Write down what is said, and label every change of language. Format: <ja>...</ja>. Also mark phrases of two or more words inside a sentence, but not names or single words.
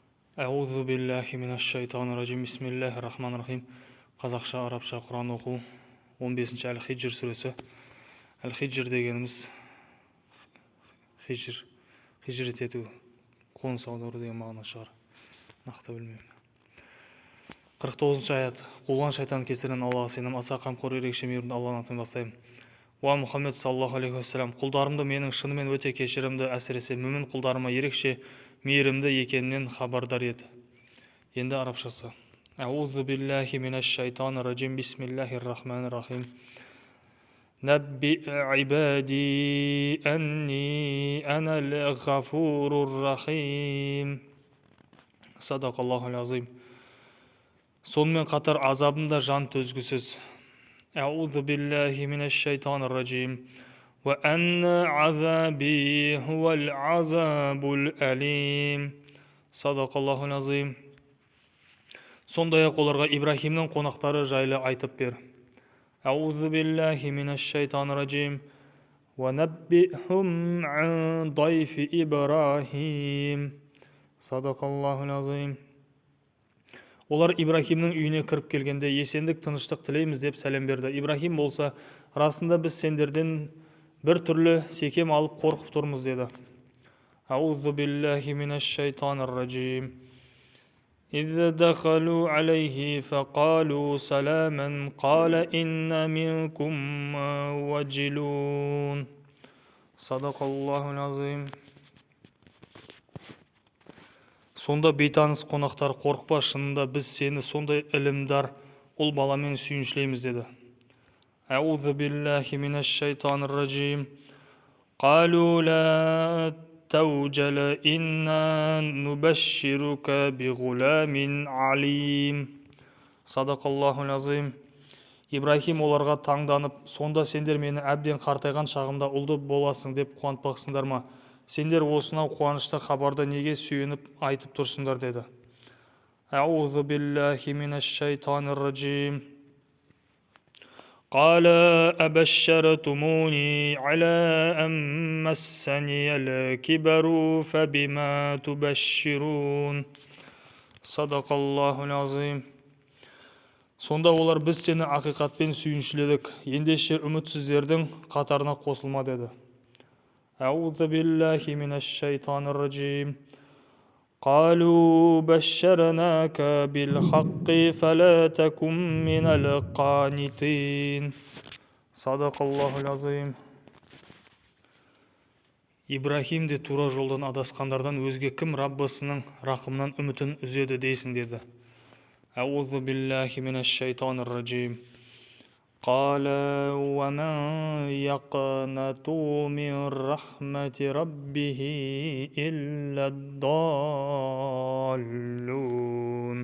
<ar>أعوذ بالله من الشيطان الرجيم. بسم الله الرحمن الرحيم.</ar> <kk>Қазақша, арабша Құран оқу. 15-ші Әл-Хиджр сүресі. Әл-Хиджр дегеніміз хижрет ету, қоныс аудару деген мағына шығар. Нақты білмеймін. 49-ші аят. Қуылған шайтан кесірінен Аллаға сенем, аса қамқор ерекше мейірімді Алланың атымен бастаймын. Уа Мұхаммед</kk> <ar>صلى الله عليه وسلم,</ar> <kk>құлдарымды менің шынымен өте кешірімді, әсіресе мүмін құлдарыма ерекше мейірімді екенінен хабардар ет. Енді арабшасы.</kk> <ar>أعوذ بالله من الشيطان الرجيم. بسم الله الرحمن الرحيم. نبئ عبادي أني أنا الغفور الرحيم. صدق الله العظيم.</ar> <kk>Сонымен қатар азабында жан төзгісіз.</kk> <ar>أعوذ بالله من الشيطان الرجيم. وأن عذابي هو العذاب الأليم. صدق الله العظيم.</ar> <kk>Сондай-ақ оларға Ибрахимнің қонақтары жайлы айтып бер.</kk> <ar>أعوذ بالله من الشيطان الرجيم. ونبئهم عن ضيف إبراهيم. صدق الله العظيم.</ar> <kk>Олар Ибрахимнің үйіне кіріп келгенде есендік, тыныштық тілейміз деп сәлем берді. Ибрахим болса, расында біз сендерден бір түрлі секем алып қорқып тұрмыз деді.</kk> <ar>أعوذ بالله من الشيطان الرجيم. إذ دخلوا عليه فقالوا سلاما قال إن منكم وجلون. صدق الله العظيم.</ar> <kk>Сонда бейтаныс қонақтар, қорықпа, шынында біз сені сондай ілімдар ұл баламен сүйіншілейміз деді.</kk> <ar>أعوذ بالله من الشيطان الرجيم. قالوا لا توجل إنا نبشرك بغلام عليم. صدق الله العظيم.</ar> <kk>Ибрахим оларға таңданып, сонда сендер мені әбден қартайған шағымда ұлды боласың деп қуантпақсыңдар ма? Сендер осынау қуанышты хабарды неге сүйеніп айтып тұрсыңдар деді.</kk> <ar>أعوذ بالله من الشيطان الرجيم. قال أبشرتموني على أن مسني الكبر فبما تبشرون. صدق الله العظيم.</ar> <kk>Сонда олар біз сені ақиқатпен сүйіншіледік, ендеше үмітсіздердің қатарына қосылма деді.</kk> <ar>أعوذ بالله من الشيطان الرجيم. قالوا بشرناك بالحق فلا تكن من القانتين. صدق الله العظيم.</ar> <kk>Ибрахим де тура жолдан адасқандардан өзге кім Раббысының рақымынан үмітін үзеді дейсің деді.</kk> <ar>أعوذ بالله من الشيطان الرجيم. قال ومن يقنط من رحمة ربه إلا الضالون.</ar>